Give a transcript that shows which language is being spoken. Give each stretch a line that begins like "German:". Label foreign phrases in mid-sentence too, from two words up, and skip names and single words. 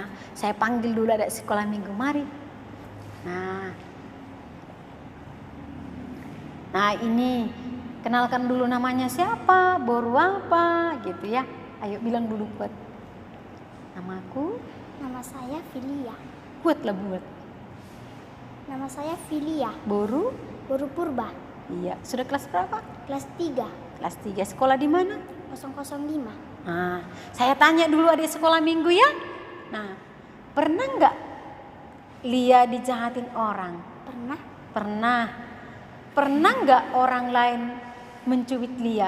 Indonesian: Saya panggil dulu adik sekolah minggu, mari. Nah ini, kenalkan dulu namanya siapa, boru apa gitu ya. Ayo bilang dulu buat. Namaku. Nama saya Filia. Buatlah buat. Nama saya Filia. Boru. Boru Purba. Iya. Sudah kelas berapa? Kelas 3. Kelas 3. Sekolah di mana? 005. Nah, saya tanya dulu adik sekolah minggu ya. Nah, pernah nggak Lia dijahatin orang? Pernah. Pernah. Pernah nggak orang lain mencubit Lia?